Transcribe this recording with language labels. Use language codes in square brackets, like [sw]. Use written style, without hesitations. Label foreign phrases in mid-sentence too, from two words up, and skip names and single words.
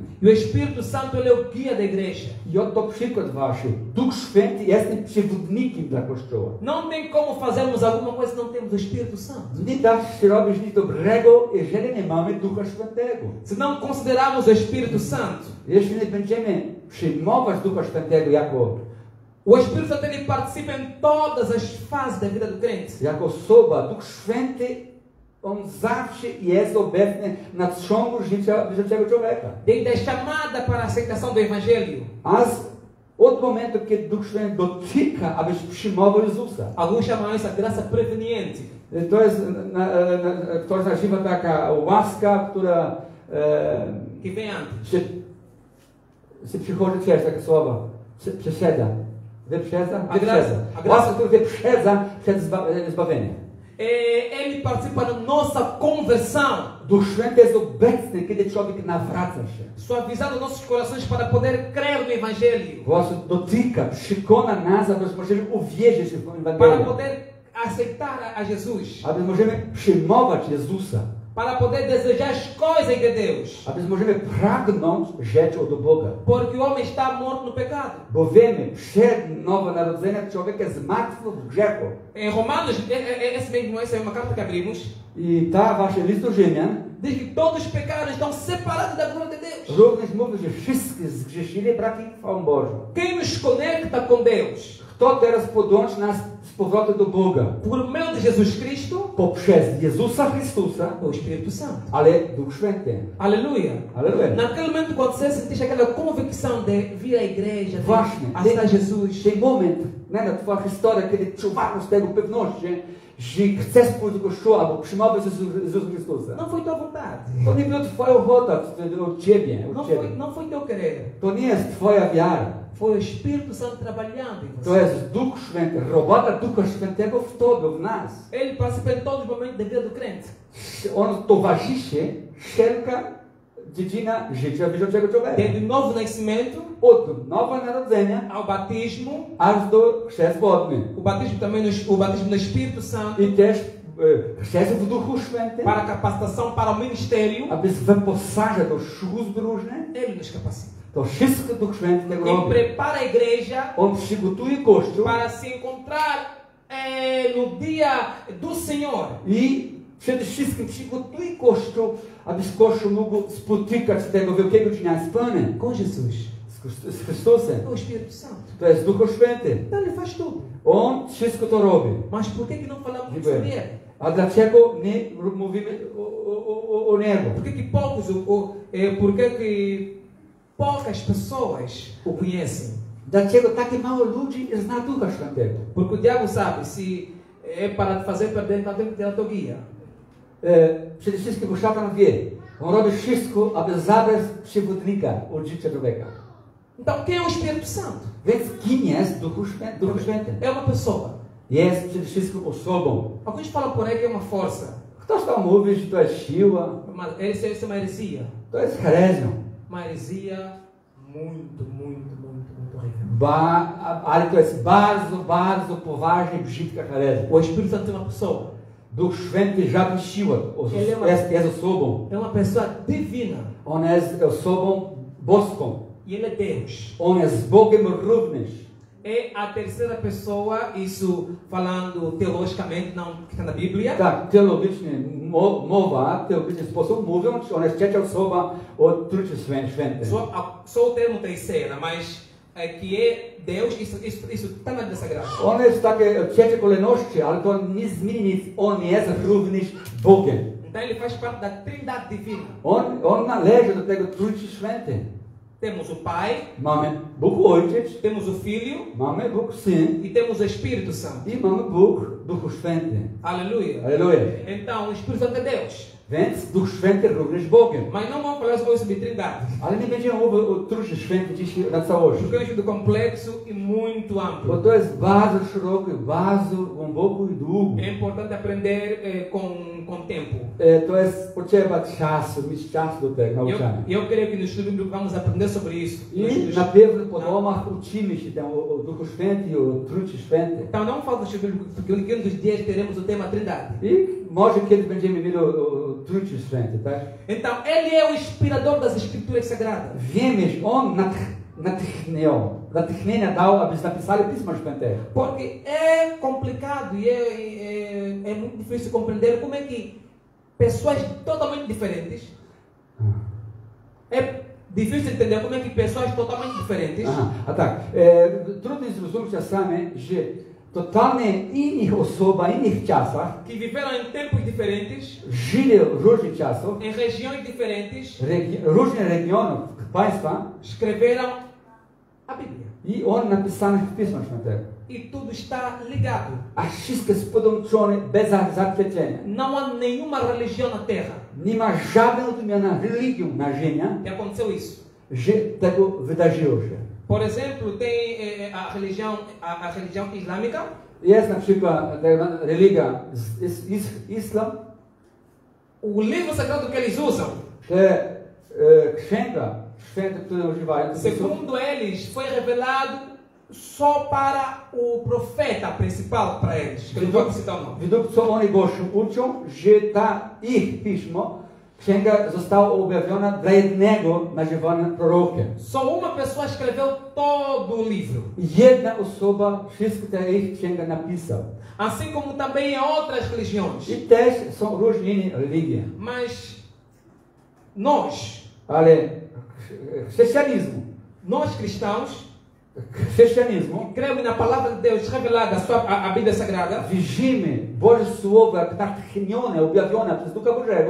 [pt] E o Espírito Santo ele é o guia da igreja. [pl] I oto przykład waszy. Duch Święty jest przewodnikiem dla Kościoła. [pt] Não tem como fazermos alguma coisa se não temos o Espírito Santo. [pl] Nie da się robić nic dobrego, jeżeli nie mamy Ducha Świętego. [pt] Se não considerarmos o Espírito Santo, [pl] Jeśli nie będziemy przyjmować Ducha Świętego [pt] o Espírito Santo ele participa em todas as fases da vida do crente. [pl] jako osoba, Duch Święty, on zawsze jest obecny na ciągu życia człowieka. [pt] Desde a chamada para a aceitação do Evangelho. [pl] Aż od momentu, kiedy Duch Święty dotyka, abyś przyjmował Jezusa. [pt] Alguns chamam isso a graça preveniente. [pl] To jest, ktoś nazywa taka łaska, która [pt] Que vem antes. [pl] się przychodzi przez takie słowa. Wyprzedza. [pt] A graça. [pl] Łaska, która wyprzedza przed zbawieniem. [pt] Ele participa da nossa conversão, [pl] Duch Święty jest obecny, kiedy człowiek nawraca się. [pt] suavizando nossos corações para poder crer no Evangelho, [pl] Właśnie dotyka, przekona nas, aby możemy uwierzyć w [pt] para [pl] Ewangelię. [pt] poder aceitar a Jesus, [pl] Aby możemy przyjmować Jezusa. [pt] para poder desejar as coisas de Deus, [pl] Aby możemy pragnąć rzeczy od Boga. [pt] porque o homem está morto no pecado. [pl] Bo wiemy, przed nowonarodzeniem człowiek jest martwy w grzechu. [pt] Em Romanos, essa é uma carta que abrimos, [pl] I ta wasze list do Rzymian [pt] diz que todos os pecados estão separados da glória de Deus. [pl] również mówi, że wszyscy zgrzeszyli, brak ich chwałą Bożą. [pt] Quem nos conecta com Deus? [pl] Kto teraz podłączy nas z powrotem do Boga? [pt] Por meio de Jesus Cristo, [pl] Poprzez Jezusa Chrystusa, [pt] é o Espírito Santo. [pl] ale Duch Święty. [pt] Aleluia. [pl] Aleluia. [pt] Naquele momento, quando você sentiste aquela convicção de vir à igreja, de [pl] Właśnie. [pt] aceitar Jesus, [pl] Ten moment, na twoja historia, kiedy czuwasz z tego pewności, że chcesz pójść do kościoła, albo przyjmować Jezusa Chrystusa. [pt] não foi tua vontade. [pl] To nie była twoja ochota od ciebie. [pt] Não foi teu querer. [pl] To nie jest twoja wiara. [pt] Foi o Espírito Santo trabalhando em [pl] To [pt] você. [pl] jest Duch Święty, robota Ducha Świętego w tobie, w nas. [pt] Ele participa em todos os momentos da vida do crente. [pl] On towarzyszy wszelka dziedzina życia wierzącego człowieka. [pt] Desde o novo nascimento [pl] Od nowa narodzenia [pt] ao batismo, [pl] aż do chrzest wodny. [pt] o batismo também o batismo no Espírito Santo, [pl] I też chrzest w Duchu Świętym, [pt] para a capacitação para o ministério, [pl] aby wyposażać do służb różne. [pt] ele nos capacita. [pl] To wszystko Duch Święty tego [pt] Ele [pl] robi. [pt] prepara a igreja [pl] On przygotuje Kościół [pt] para se encontrar no dia do Senhor. [pl] i przede wszystkim przygotuje Kościół, aby Kościół mógł spotykać tego wielkiego dnia z Panem, [pt] Com Jesus. [pl] z Chrystusem. [pt] É o Espírito Santo. [pl] To jest Duch Święty. [pt] Então ele faz tudo. [pl] On wszystko to robi. [pt] Mas por que não falamos [pl] Dziękuję. [pt] sobre ele? [pl] A dlaczego nie mówimy o Niego? [pt] Por que poucos, por que poucas pessoas o conhecem? [pl] Dlaczego takie mało ludzi zna Ducha Świętego? [pt] Porque o diabo sabe, se é para te fazer perder, então tem que ter a tua guia. [pl] Przede wszystkim, bo szatan wie, on robi wszystko, aby zabrać przewodnika od życia człowieka. [pt] Então quem é o Espírito Santo? [pl] Więc kim jest Duch Święty? [pt] É uma pessoa. [pl] Jest przede wszystkim osobą. [pt] Alguns falam por aí que é uma força. [pl] Ktoś tam mówi, że to jest siła, [pt] Mas essa é uma heresia. [pl] to jest herezją. [pt] Uma heresia muito horrível. [pl] Ale to jest bardzo, bardzo poważna, brzydka herezja. [pt] O Espírito Santo é uma pessoa. [pl] Duch Święty żadna siła, jest osobą. [pt] É uma pessoa divina. [pl] On jest osobą boską. [pt] E ele é Deus. [pl] On jest Bogiem również. [pt] É a terceira pessoa, isso falando teologicamente, não que está na Bíblia. [pl] Tak, teologicznie mowa, teologiczny sposób mówiąc, on jest trzecia osoba od Trójcy Świętej. [pt] Só o termo terceira, mas que é Deus, isso está na Bíblia Sagrada. [pl] On jest takie trzecie kolejności, ale to nie zmieni nic. On jest również Bogiem. [pt] Então ele faz parte da Trindade Divina. [pl] On należy do tego Trójcy Świętej. [pt] Temos o Pai, [pl] Mamy Bóg Ojciec, [pt] temos o Filho [pl] mamy Bóg Syn [pt] e temos o Espírito Santo. [pl] i mamy Bóg Duchu Święty. [pt] Aleluia. [pl] Aleluja. [pt] Então, o Espírito Santo é Deus. [pl] Więc Duch Święty również Bogiem. [pt] Mas não vamos falar hoje sobre Trindade. [pl] Ale nie będziemy mówić o Trójcy Świętej dzisiaj na całości. [pt] Porque é um estudo complexo e muito [pl] Bo [pt] amplo. [pl] to jest bardzo szerokie, bardzo głęboko i długo. [pt] É importante aprender com tempo. [pl] To jest potrzeba czasu, mieć czas do tego nauczania. [pt] Eu creio que no estudo bíblico vamos aprender sobre isso. [pl] I na pewno po domach uczymy się tam o Duchu Świętym i o Trójcy Świętej. [pt] Então não falta o estudo bíblico, porque um dos dias teremos o tema Trindade. [pl] I może kiedyś będziemy mieli o Trójcy Świętej, tak? [pt] Então, ele é o inspirador das Escrituras Sagradas. [pl] Wiemy, że On natchnienia dał, aby napisali Pismo Święte. [pt] Porque é complicado e é muito difícil compreender como é que pessoas totalmente diferentes. É difícil entender como é que pessoas totalmente diferentes. [pl] Aha, a tak. Trudno jest zrozumieć czasami, że totalnie innych osoba, innych czasach, [pt] Que viveram em tempos diferentes, [pl] żyli w różnych czasach, [pt] em regiões diferentes, [pl] różnych regionów państwa [pt] escreveram a Bíblia. [pl] i On napisany w Pismo Świętego. [pt] E tudo está ligado. [pl] A wszystko jest podłączone bez zapleczenia. [pt] Não há nenhuma religião na Terra [pl] Nie ma żadnej odmiana religią na ziemi, [pt] que aconteceu isso. [pl] że tego wydarzyło się. [pt] Por exemplo, tem a religião islâmica. [pl] Jest na przykład religia islam, [pt] O livro sagrado que eles usam, [pl] te księga święte, które używają, [pt] segundo eles, foi revelado só para o profeta principal para eles. Que eu não vou citar o nome. [pl] według co oni Bożym uczą, że ta ich pismo, księga została objawiona dla jednego nazywanego prorokiem. [pt] Só uma pessoa escreveu todo o livro. [pl] Jedna osoba wszystko ta ich księga napisał. [pt] Assim como também em outras religiões. [pl] I też są różne inne religie. [pt] Mas nós, [pl] Ale chrześcijanizmu, [pt] cremos na palavra de Deus revelada, a Bíblia Sagrada. [pl] wierzymy Boże Słowo jak natchnione, objawione przez Ducha Bożego.